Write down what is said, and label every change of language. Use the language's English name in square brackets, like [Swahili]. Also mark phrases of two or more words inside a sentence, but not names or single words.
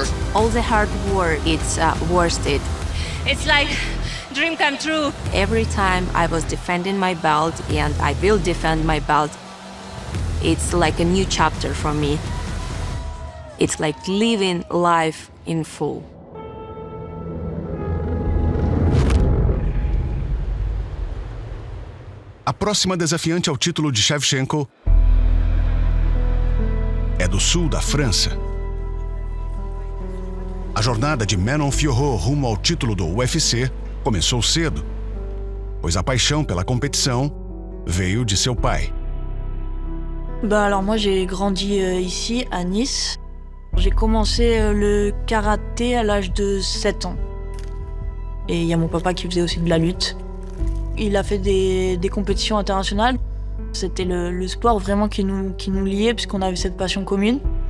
[English] All the hard work, it's worth it. It's like dream come true. Every time I was defending my belt, and I will defend my belt, it's like a new chapter for me. It's like living life in full. [Portuguese] A próxima desafiante ao título de Shevchenko é do sul da França. A jornada de Manon Fiorot rumo ao título do UFC começou cedo, pois a paixão pela competição veio de seu pai. [French] Alors moi j'ai grandi ici à Nice. J'ai commencé le karaté à l'âge de 7 ans. Et il y a mon papa qui faisait aussi de la lutte. Il a fait des compétitions internationales. C'était le sport vraiment qui nous liait puisqu'on avait cette passion commune.